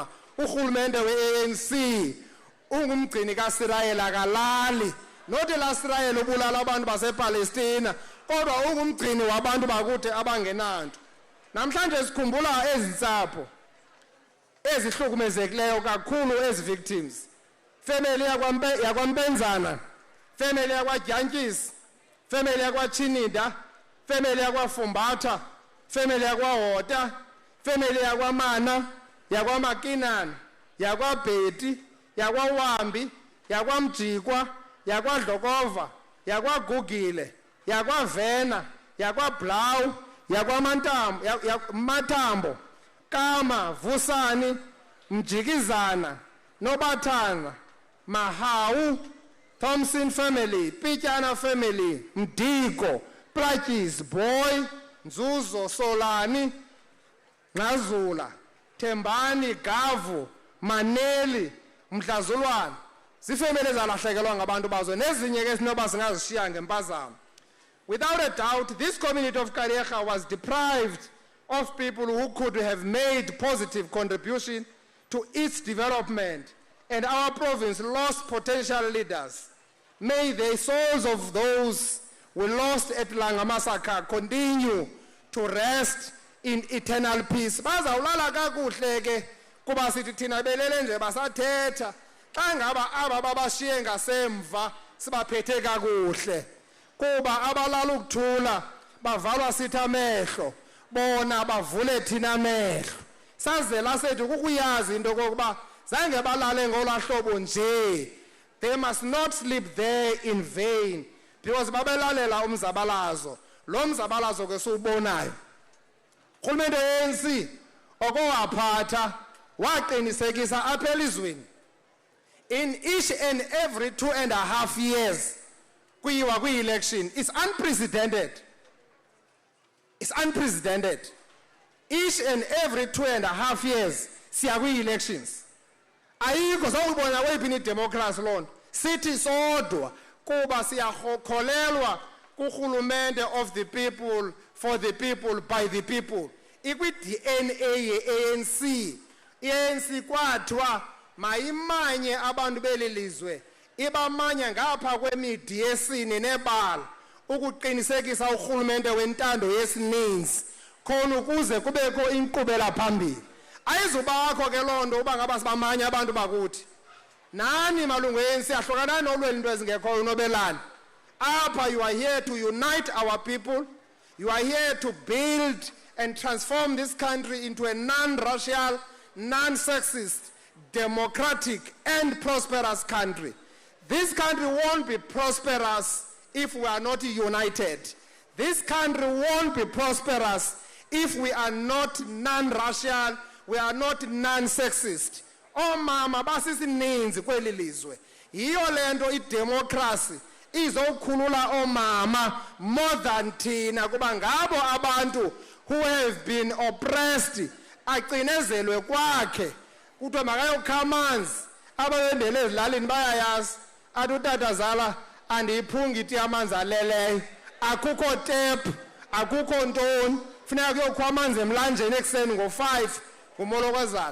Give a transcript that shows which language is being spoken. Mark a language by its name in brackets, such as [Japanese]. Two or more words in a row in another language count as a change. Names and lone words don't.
[Xhosa] Urhulumente we-ANC ungumgcini kaSirayeli akalali. Not laSirayeli ubulala abantu basePalestina kodwa ungumgcini wabantu bakude abangenanto. Namhlanje sikhumbula ezi ntsapho ezihlukumezekileyo kakhulu ezi victims. Family yakwaMpenzana, family yakwaDyantyisi, family yakwaChinida, family yakwaFumbatha, family yakwaHota, family yakwamana, yakwaMakinana, yakwaBheti, yakwawambi, yakwamjikwa, yakwaDlokova, yakwagugile, yakwavena, yakwablawu, yakwamathambo, Kama, Vusani, Mjikizana, Nobathana, Mahawu, Thompson family, Pityana family, Mdiko, Plakis, Boy, Nzuzo, Solani, Ngazula, Tembani, Gavu, Maneli, Mdlazulwana. Zifemeli ezalahlekelwa ngabantu bazo nezinye ke sinoba singazishiya ngempazamo. [English] Without a doubt, this community of Kariega was deprived of people who could have made positive contribution to its development, and our province lost potential leaders. May the souls of those who lost at Langa massacre continue to rest in eternal peace. [Xhosa] Bazawulala kakuhle ke kuba sithi thina belele nje basathetha xa ngaba aba babashiye ngasemva sibaphethe kakuhle kuba abalala ukuthula bavalwa sithi amehlo bona bavule thina amehlo. Sazela sethu kukuyazi into kokuba zange balale ngolahlobo nje. [English] They must not sleep there in vain because [Xhosa] babelalela umzabalazo. Lo mzabalazo ke siubonayo. Urhulumente ANC okowaphatha waqinisekisa apha elizweni [English] in each and every 2.5 years [Xhosa] kuyiwa kwi-election. [English] It's unprecedented. It's unprecedented. Each and every 2.5 years [Xhosa] siya kwi-elections. Ayikho sawubona kweyiphi idemocracy loo nto. Sithi sodwa kuba siyakholelwa kurhulumente [English] of the people, for the people, by the people. [Xhosa] ikwi-DNA ye-ANC. I-ANC kwathiwa mayimanye abantu beli lizwe, ibamanya ngapha kwemidi yesini nebala ukuqinisekisa urhulumente wentando yesininzi khona ukuze kubekho inkqubela phambili. Ayizubakho ke loo nto uba ngaba sibamanye abantu bakuthi. Nani malungu e-ANC ahlukana nolwela into ezingekhoyo nobelani. [English] Apha you are here to unite our people. You are here to build and transform this country into a non-racial, non-sexist, democratic and prosperous country. This country won't be prosperous if we are not united. This country won't be prosperous if we are not non-racial, we are not non-sexist. [Xhosa] Omama basisininzi kweli lizwe. Yiyo lento idemocracy izokhulula omama [English] more than [Xhosa] thina kuba ngabo abantu [English] who have been oppressed [Xhosa] acinezelwe kwakhe kuthiwa makayokha amanzi ababendele ezilalini bayayazi athi utatazala andiyiphungi iti amanzi aleleyo akukho tap akukho ntoni funeka kuyokha amanzi emlanjeni ekuseni ngo-5 ngumolokozana